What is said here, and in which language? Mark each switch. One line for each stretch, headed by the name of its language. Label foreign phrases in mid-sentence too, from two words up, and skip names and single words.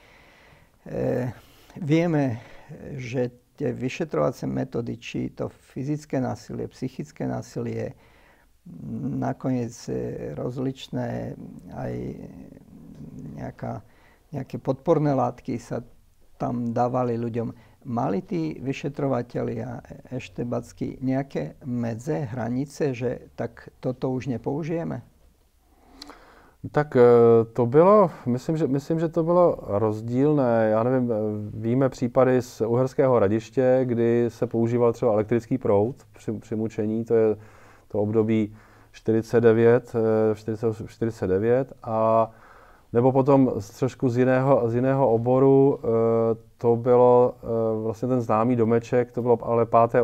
Slovak: Vieme, že tie vyšetrovacie metódy, či to fyzické násilie, psychické násilie, nakoniec rozličné aj nejaké podporné látky sa tam dávali ľuďom. Mali tí vyšetrovatelia eštebackí nejaké medze, hranice, že tak toto už nepoužijeme?
Czech: Tak to bylo, myslím, že to bylo rozdílné. Já nevím, víme případy z Uherského Hradiště, kdy se používal třeba elektrický proud při mučení, to je to období 49, a nebo potom trošku z jiného oboru, to bylo vlastně ten známý domeček, to bylo ale 5.